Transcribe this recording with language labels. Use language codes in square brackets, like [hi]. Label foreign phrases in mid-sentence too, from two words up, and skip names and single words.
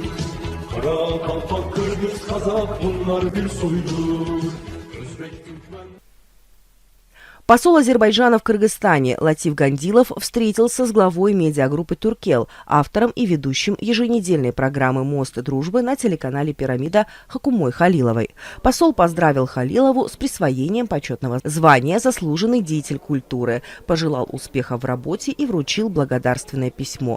[tr] Kara, Kalpak, Kırgız, Kazak bunlar bir soydur. Özbek, Türkmen... [ru] Посол Азербайджана в Кыргызстане Латиф Гандилов встретился с главой медиагруппы «Туркел», автором и ведущим еженедельной программы «Мост дружбы» на телеканале «Пирамида» Хакумой Халиловой. Посол поздравил Халилову с присвоением почетного звания «Заслуженный деятель культуры», пожелал успеха в работе и вручил благодарственное письмо.